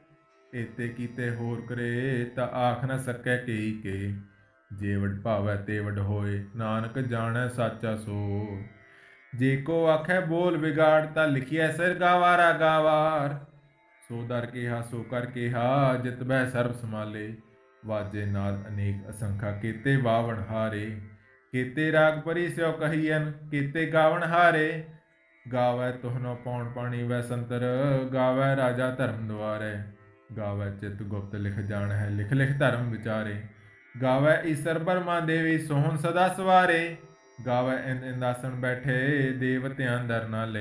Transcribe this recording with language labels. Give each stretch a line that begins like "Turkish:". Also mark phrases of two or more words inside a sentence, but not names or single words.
Punjabi: ਏਤੇ ਕੀਤੇ ਹੋਰ ਕਰੇ, ਤਾ ਆਖ ਨ ਸਕੈ ਕੇਈ ਕੇ। ਜੇਵਡ ਭਾਵੈ ਤੇਵਡ ਹੋਇ, ਨਾਨਕ ਜਾਣੈ ਸਾਚਾ ਸੋਇ। ਜੇਕੋ ਆਖੇ ਬੋਲ ਬਿਗਾੜ, ਤਾ ਲਿਖੀਐ ਸਿਰ ਗਾਵਾਰਾ ਗਾਵਾਰ। ਸੋ ਦਰ ਕੇਹਾ ਸੋ ਕਰ ਕੇਹਾ, ਜਿਤ ਬਹ ਸਰਬ ਸਮਾਲੇ। ਵਾਜੇ ਨਾਦ ਅਨੇਕ ਅਸੰਖਿਆ, ਕੇਤੇ ਬਾਵਣ ਹਾਰੇ। ਕੇਤੇ ਰਾਗ ਪਰੀ ਸਿਉ ਕਹੀਅਨ, ਕੇਤੇ ਗਾਵਣ ਹਾਰੇ। ਗਾਵੈ ਤੁਹਨੋ ਪਉਣ ਪਾਣੀ ਵੈ ਸੰਤਰ, ਗਾਵੈ ਰਾਜਾ ਧਰਮ ਦੁਆਰੇ। ਗਾਵੈ ਚਿਤ ਗੁਪਤ ਲਿਖ ਜਾਨ ਹੈ, ਲਿਖ ਲਿਖ ਧਰਮ ਵਿਚਾਰੇ। ਗਾਵੈ ਈਸਰ ਬਰਮਾ ਦੇਵੀ, ਸੋਹਨ ਸਦਾ ਸਵਾਰੇ। ਗਾਵੈ ਇੰਦ ਇੰਦਾਸਨ ਬੈਠੇ, ਦੇਵਤਿਆਂ ਦਰ ਨਾ ਲੇ।